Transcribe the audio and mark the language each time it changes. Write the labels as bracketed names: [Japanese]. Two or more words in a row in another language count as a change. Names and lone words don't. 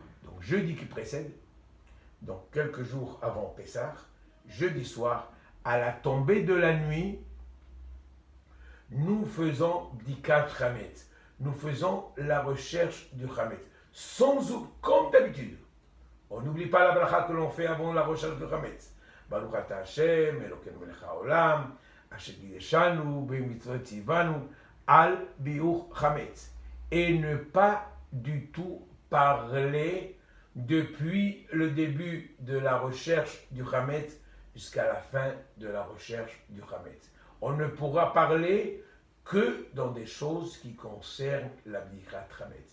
[French] Donc, jeudi qui précède, donc quelques jours avant Pessah, jeudi soir, à la tombée de la nuit, nous faisons [Hebrew] בדיקת חמץ. [French] Nous faisons la recherche du Hametz. Comme d'habitude. On n'oublie pas la bracha que l'on fait avant la recherche du Hametz. [Hebrew] ברוך אתה השם אלוקינו מלך העולם אשר קדשנו במצוות ציונו על ביעור חמץ. [French] Et ne pas du tout parler depuis le début de la recherche du Hametz jusqu'à la fin de la recherche du Hametz. On ne pourra parler que dans des choses qui concernent la [Hebrew] בדיקת חמץ.